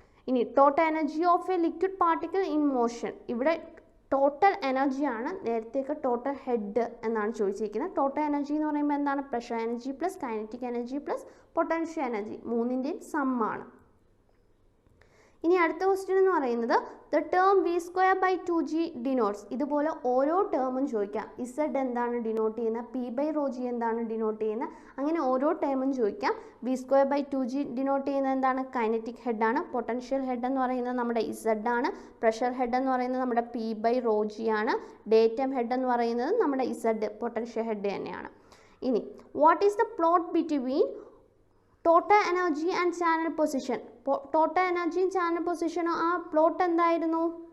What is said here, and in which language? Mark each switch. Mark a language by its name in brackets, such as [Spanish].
[English] ഇനി total energy of a liquid particle in motion. [Malayalam] ഇവിടെ total എനർജിയാണ്, നേരത്തെയൊക്കെ ടോട്ടൽ ഹെഡ് എന്നാണ് ചോദിച്ചിരിക്കുന്നത്. ടോട്ടൽ എനർജി എന്ന് പറയുമ്പോൾ എന്താണ്? Pressure energy plus kinetic energy plus potential energy, മൂന്നിൻ്റെയും സമ്മാണ്. ഇനി അടുത്ത ക്വസ്റ്റ്യൻ എന്ന് പറയുന്നത് [English] The term V square by 2G denotes. [Malayalam] ഇതുപോലെ ഓരോ ടേമും ചോദിക്കാം. Z എന്താണ് ഡിനോട്ട് ചെയ്യുന്നത്? P by rho G എന്താണ് ഡിനോട്ട് ചെയ്യുന്നത്? അങ്ങനെ ഓരോ ടേമും ചോദിക്കാം. V square by 2G denote ചെയ്യുന്നത് എന്താണ്? കൈനറ്റിക് ഹെഡാണ്. പൊട്ടൻഷ്യൽ ഹെഡ് എന്ന് പറയുന്നത് നമ്മുടെ Z ആണ്. പ്രഷർ ഹെഡ് എന്ന് പറയുന്നത് നമ്മുടെ P by rho G ആണ്. ഡേറ്റം ഹെഡ് എന്ന് പറയുന്നത് നമ്മുടെ Z, പൊട്ടൻഷ്യൽ ഹെഡ് തന്നെയാണ്. [English] ഇനി what is the plot between total energy and channel position? [Malayalam] Total എനർജിയും ചാനൽ പൊസിഷനും ആ പ്ലോട്ട് എന്തായിരുന്നു?